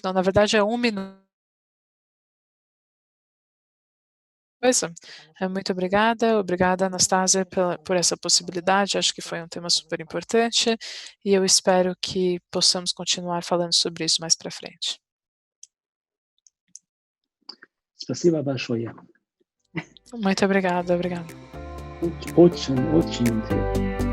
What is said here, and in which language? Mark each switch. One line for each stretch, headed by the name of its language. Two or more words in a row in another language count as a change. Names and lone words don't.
Portuguese: Não, na verdade é 1 minuto. Muito obrigada. Obrigada, Anastasia, por essa possibilidade. Acho que foi um tema super importante e eu espero que possamos continuar falando sobre isso mais para frente.
Russian: Спасибо большое.
Portuguese: Muito obrigada. Obrigada.
Russian: Очень интересно.